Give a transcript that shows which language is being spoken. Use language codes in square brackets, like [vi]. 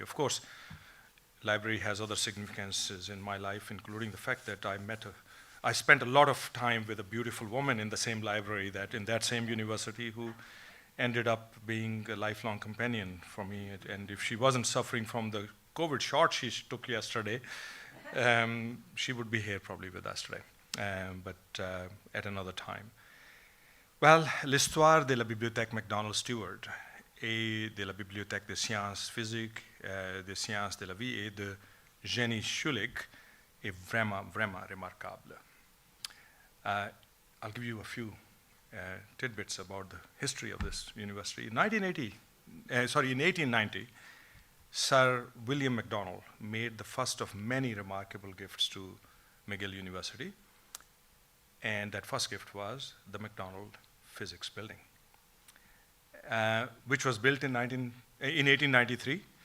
[en] Of course, library has other significances in my life, including the fact that I spent a lot of time with a beautiful woman in the same library, in that same university, who ended up being a lifelong companion for me. And if she wasn't suffering from the COVID shot she took yesterday, she would be here probably with us today, but at another time. [fr] Well, l'histoire de la Bibliothèque McDonald Stewart et de la Bibliothèque des sciences physiques, des sciences de la vie et de génie Schulich est vraiment remarquable. [en] I'll give you a few tidbits about the history of this university. In 1890, Sir William MacDonald made the first of many remarkable gifts to McGill University, and that first gift was the MacDonald Physics Building, which was built in 1893.